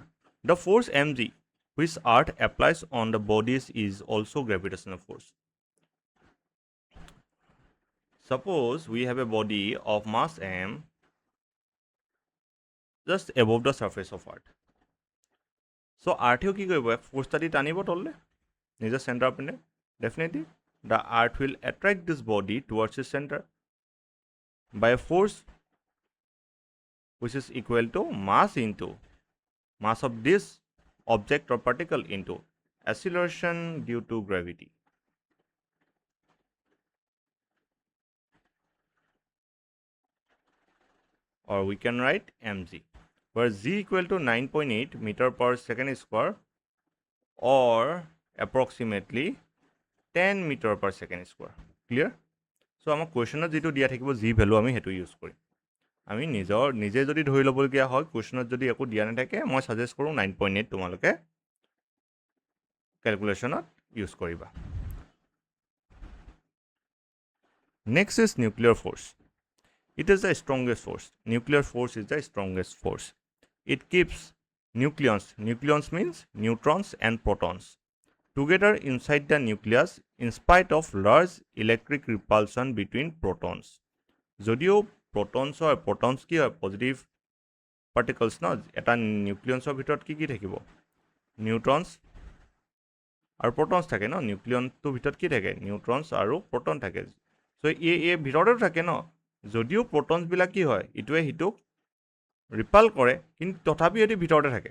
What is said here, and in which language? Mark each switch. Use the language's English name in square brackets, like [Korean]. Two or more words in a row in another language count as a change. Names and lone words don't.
[English] The force mg which Earth applies on the bodies is also gravitational force. Suppose we have a body of mass m just above the surface of Earth. [Assamese] So Earth কি কৰিব? ফ'ৰ্চ দি টানিব তললে নিজৰ চেণ্টাৰ পিনে. [English] Definitely the Earth will attract this body towards its center by a force which is equal to mass into mass of this object or particle into acceleration due to gravity. Or we can write mg, where g equal to 9.8 meter per second square, or approximately 10 meter per second square. Clear? [Assamese] So আমাৰ কুৱেশ্যনত যিটো দিয়া থাকিব [English] g value [Assamese] আমি সেইটো ইউজ কৰিম। আমি নিজে যদি ধৰি ল'বলগীয়া হয়, কুৱেশ্যনত যদি একো দিয়া নাথাকে, মই ছাজেষ্ট কৰোঁ 9.8 তোমালোকে কেলকুলেশ্যনত ইউজ কৰিবা। [English] Next is nuclear force. It is the strongest force. Nuclear force is the strongest force. It keeps nucleons means neutrons and protons, together inside the nucleus in spite of large electric repulsion between protons. [Assamese] যদিও protons কি হয়? [English] Positive particles [Assamese] ন, এটা নিউক্লিয়নছৰ ভিতৰত কি থাকিব? নিউট্ৰনছ আৰু প্ৰটনছ থাকে ন, নিউক্লিয়নটোৰ ভিতৰত কি থাকে? নিউট্ৰনছ আৰু প্ৰটন থাকে। চ' এই ভিতৰতে থাকে ন, যদিও প্ৰটনছবিলাক কি হয়? ইটোৱে সিটোক ৰিপাল কৰে, কিন্তু তথাপি এটি ভিতৰতে থাকে।